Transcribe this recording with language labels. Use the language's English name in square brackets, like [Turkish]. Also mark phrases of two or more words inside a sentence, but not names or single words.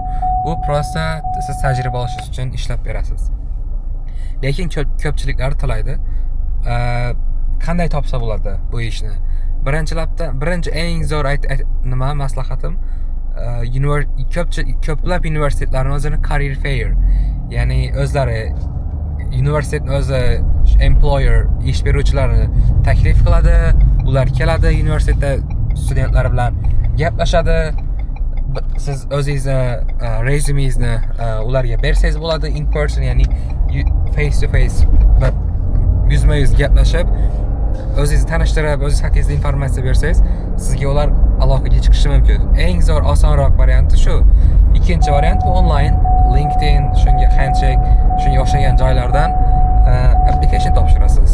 [Uzbek] Bu prosta siz tajriba olishingiz uchun ishlab berasiz. Lekin ko'pchiliklar to'laydi. Qanday topsa bo'ladi bu ishni? Birinchi eng zo'r nima maslahatim, ko'plab universitetlarning o'zini [English] career fair, [Uzbek] ya'ni o'zlari universitetning o'zi employer, ish beruvchilarni taklif qiladi, ular keladi universitetda studentlar bilan gaplashadi. Siz o'zingizni resumengizni ularga bersangiz bo'ladi, [English] in person, ya'ni face to face, [Uzbek] yuzma-yuz gaplashib, o'zingizni tanishtirib, o'zingiz haqingizda informatsiya bersangiz, sizga ular aloqaga chiqishi mumkin. Eng zo'r, osonroq varianti shu. Ikkinchi variant bu online, LinkedIn, shunga Handshake, shunga o'xshagan joylardan application topshirasiz.